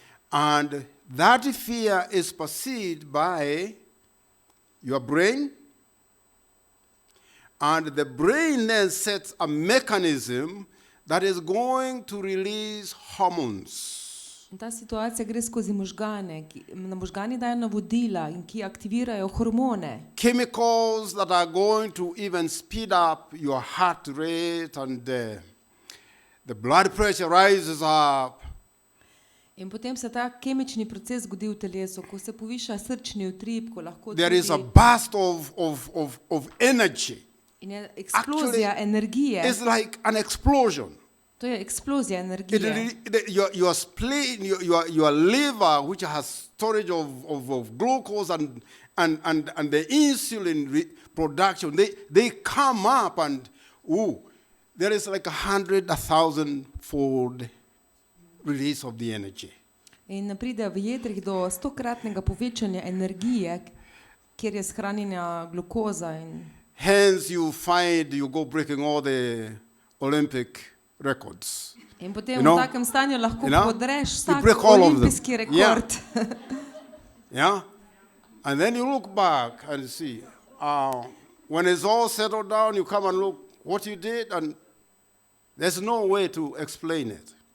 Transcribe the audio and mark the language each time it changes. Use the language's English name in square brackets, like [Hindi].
[English] And that fear is perceived by your brain, and the brain then sets a mechanism that is going to release hormones. [Slovenian] In ta situacija gre skozi možgane, na možgani dajo navodila in ki aktivirajo hormone. [English] Chemicals that are going to even speed up your heart rate, and the blood pressure rises up. [Slovenian] In potem se ta kemični proces zgodi v telesu, ko se poviša srčni utrip, ko lahko [English] There is a [Slovenian] tudi [English] burst of energy. [Slovenian] in je eksplozija energije. [English] It's like an explosion. [Slovenian] To je eksplozija energije. [English] Your spleen, your liver, which has storage of glucose and the insulin production, they come up and there is like 100,000-fold release of the energy. [Slovenian] In pride v jedrih do 100-kratnega povečanja energije. kjer je shranjena glukoza. [English] Hence, you find you go breaking all the Olympic records. [Slovenian] In potem [English] You know? [Slovenian] v takem stanju lahko [English] You know? [Slovenian] podreš [English] You [Slovenian] vsak [English] break all of them. [Slovenian] olimpijski rekord. [English] Yeah? And then you look back and see. When it's all settled down, you come and look what you did, and there's no way to explain it.